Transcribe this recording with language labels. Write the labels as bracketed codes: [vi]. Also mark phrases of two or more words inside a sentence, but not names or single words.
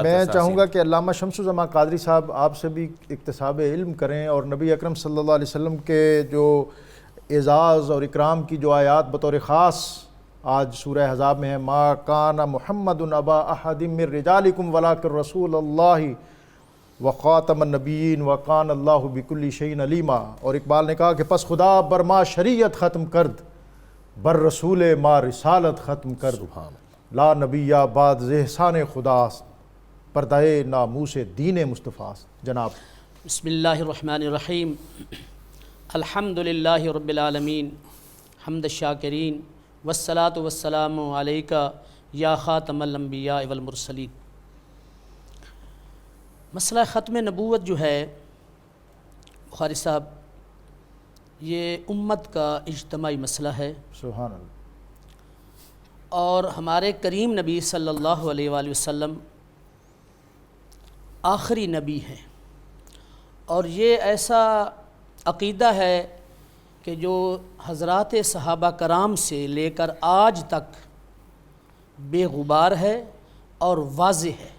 [ur] میں چاہوں گا کہ علامہ شمس الزمان قادری صاحب آپ سے بھی اکتساب علم کریں اور نبی اکرم صلی اللہ علیہ وسلم کے جو اعزاز اور اکرام کی جو آیات بطور خاص آج سورہ احزاب میں ہے، [ar] ما کان محمد ابا احد من رجالکم ولکن رسول اللہ وخاتم النبیین وکان اللہ بکل شیء علیما. [ur] اور اقبال نے کہا کہ [fa] پس خدا بر ما شریعت ختم کرد، بر رسول ما رسالت ختم کرد، لا نبی بعد ز احسان خداست، پردہ ناموس دین مصطفیٰ. [ur] جناب [ar] بسم اللہ الرحمن الرحیم. الحمد للہ رب العالمین حمد الشاکرین والصلاة والسلام علیکہ یا خاتم الانبیاء والمرسلین. [ur] مسئلہ ختم نبوت جو ہے بخاری صاحب، یہ امت کا اجتماعی مسئلہ ہے. سبحان اللہ. اور ہمارے کریم نبی صلی اللہ علیہ وآلہ وسلم آخری نبی ہیں، اور یہ ایسا عقیدہ ہے کہ جو حضرات صحابہ کرام سے لے کر آج تک بے غبار ہے اور واضح ہے۔